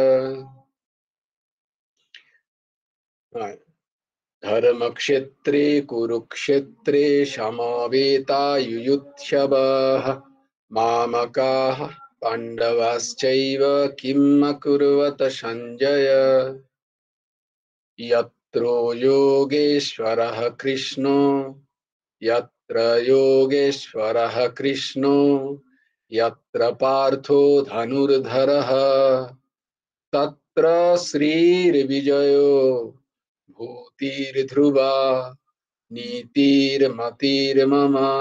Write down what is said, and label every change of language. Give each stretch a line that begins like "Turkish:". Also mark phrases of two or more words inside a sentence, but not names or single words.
Sanskrit: ধর্মক্ষেত্রে কুরুক্ষেত্রে সমাবেতায়ুৎসবঃ মামকাঃ পাণ্ডবাশ্চৈব কিম অকুর্বত সঞ্জয়। यत्र योगेश्वरः कृष्णो, यत्र योगेश्वरः कृष्णो, यत्र पार्थो धनुर्धरः, तत्र श्रीर्विजयो भूतिर्ध्रुवा नीतिर्मतिर्मम।